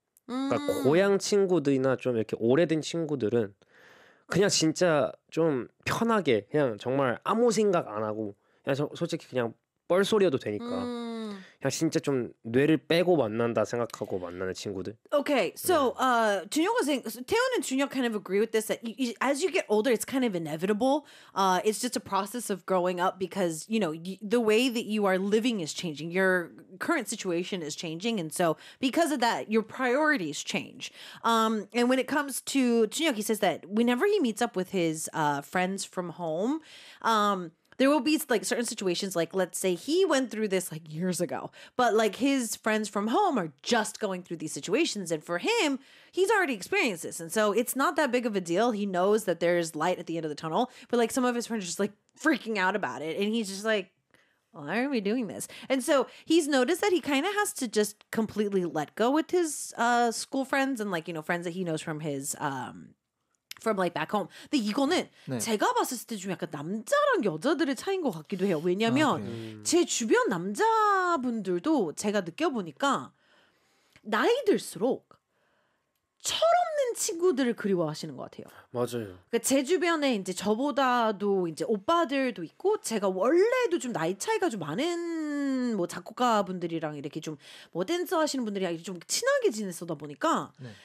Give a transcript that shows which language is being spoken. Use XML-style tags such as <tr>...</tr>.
<ko>그러니까 고향 친구들이나 좀 이렇게 오래된 친구들은 그냥 진짜 좀 편하게 그냥 정말 아무 생각 안 하고 그냥 솔직히 그냥 뻘소리여도 되니까 그냥 진짜 좀 뇌를 빼고 만난다 생각하고 만나는 친구들.</ko> <en>Okay, so 준혁은 saying, Taeyeon and Junhyuk kind of agree with this that you, as you get older, it's kind of inevitable. It's just a process of growing up because you know the way that you are living is changing. Your current situation is changing, and so because of that, your priorities change. And when it comes to Junhyuk, he says that whenever he meets up with his friends from home. There will be like certain situations, like let's say he went through this like years ago, but like his friends from home are just going through these situations. And for him, he's already experienced this. And so it's not that big of a deal. He knows that there's light at the end of the tunnel, but like some of his friends are just like freaking out about it. And he's just like, why are we doing this? And so he's noticed that he kind of has to just completely let go with his school friends and like, you know, friends that he knows from his from like back home.</en> <ko>근데 이거는 네. 제가 봤을 때 좀 약간 남자랑 여자들의 차이인 것 같기도 해요. 왜냐하면 아, 제 주변 남자분들도 제가 느껴보니까 나이 들수록 철없는 친구들을 그리워하시는 것 같아요. 맞아요. 그러니까 제 주변에 이제 저보다도 이제 오빠들도 있고 제가 원래도 좀 나이 차이가 좀 많은 뭐 작곡가분들이랑 이렇게 좀 뭐 댄서 하시는 분들이랑 이렇게 좀 친하게 지냈었다 보니까 네.</ko>